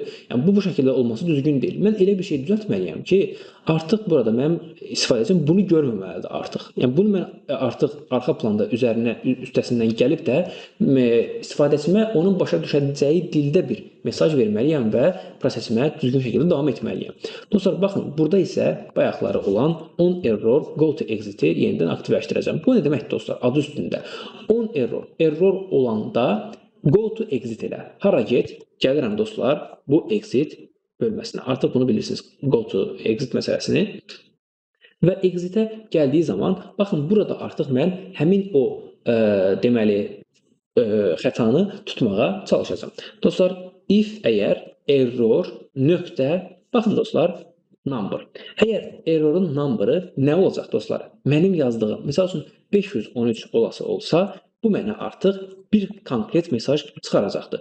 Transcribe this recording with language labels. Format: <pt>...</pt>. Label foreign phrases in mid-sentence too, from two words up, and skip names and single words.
<az>Yəni bu şəkildə olması düzgün deyil. Mən elə bir şey düzəltməliyəm ki, artıq burada mənim istifadəçim bunu görməməlidir artıq. Yəni bunu mən artıq arxa planda üstəsindən gəlib də istifadəçimə onun başa düşəcəyi dildə bir mesaj verməliyəm və prosesimə düzgün şəkildə davam etməliyəm. Dostlar, baxın, burada isə bayaqları olan</az> <en>on error go to exit-i</en> <az>yenidən aktivləşdirəcəm. Bu nə deməkdir dostlar? Adı üstündə.</az> <en>On error</en> <az>olanda</az> <en>go to exit</en> <az>elə. Hara get? Gəlirəm dostlar, bu exit bölməsinə. Artıq bunu bilirsiniz.</az> <en>Go to exit</en> <az>məsələsini. Və exit-ə gəldiyi zaman, baxın, burada artıq mən həmin o deməli xətanı tutmağa çalışacağam. Dostlar, if əgər error nöqtə, baxın dostlar, number. Əgər errorun number'ı nə olacaq dostlar? Mənim yazdığım, məsəl üçün 513 olası olsa, bu mənə artıq bir konkret mesaj çıxaracaqdır.</az>